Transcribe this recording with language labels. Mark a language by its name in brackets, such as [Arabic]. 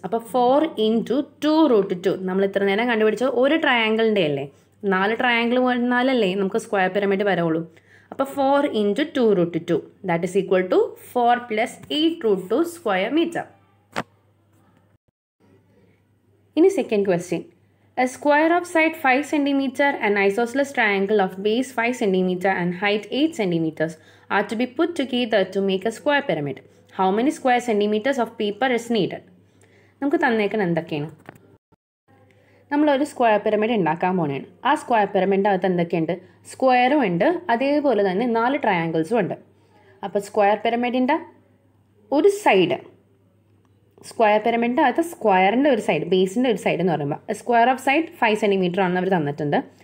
[Malayalam] അപ്പോൾ 4 into 2 root 2. നമ്മൾ ഇത്ര നേരം കണ്ടുപിടിച്ച ഒരു ട്രയാങ്കിളിൻ്റെ അല്ലേ? 4 ട്രയാങ്കിൾ വന്നാലല്ലേ നമുക്ക് സ്ക്വയർ പിരമിഡ് വരുള്ളൂ. അപ്പോൾ 4 into 2 root 2 that is equal to 4 plus 8 root 2 square metre. ഇനി second question, [English] a square of side 5 cm, an isosceles triangle of base 5 cm and height 8 cm are to be put together to make a square pyramid. How many square centimeters of paper is needed? [Malayalam] നമുക്ക് തന്നേക്കണം എന്തൊക്കെയാണ്? നമ്മളൊരു square pyramid ഉണ്ടാക്കാൻ പോവുകയാണ്. ആ square പിരമിഡിൻ്റെ അകത്ത് എന്തൊക്കെയുണ്ട്? സ്ക്വയറും ഉണ്ട്, അതേപോലെ തന്നെ 4 ട്രയാങ്കിൾസും ഉണ്ട്. അപ്പോൾ സ്ക്വയർ പിരമിഡിൻ്റെ ഒരു സൈഡ്, സ്ക്വയർ പിരമിഡിൻ്റെ അകത്ത് സ്ക്വയറിൻ്റെ ഒരു സൈഡ്, ബേസിൻ്റെ ഒരു സൈഡ് എന്ന് പറയുമ്പോൾ സ്ക്വയർ ഓഫ് സൈഡ് 5 cm ആണെന്ന് അവർ തന്നിട്ടുണ്ട്.